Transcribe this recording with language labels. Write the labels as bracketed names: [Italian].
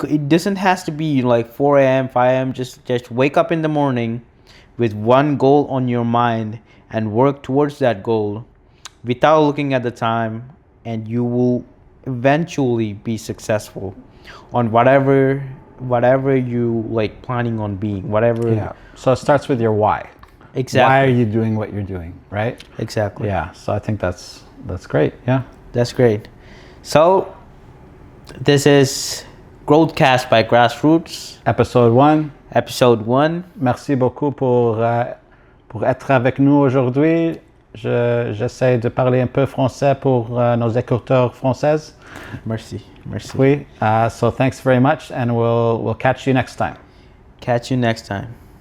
[English] It doesn't have to be 4 a.m., 5 a.m. Just wake up in the morning with one goal on your mind and work towards that goal without looking at the time, and you will eventually be successful on whatever you planning on being, whatever. Yeah. So it starts with your why. Exactly. Why are you doing what you're doing, right? Exactly. Yeah. So I think that's great. Yeah. That's great. So this is GrowthCast by Grassroots. Episode 1. [French] Merci beaucoup pour être avec nous aujourd'hui. J'essaie de parler un peu français pour nos écouteurs françaises. Merci. Oui. [English] So thanks very much, and we'll catch you next time.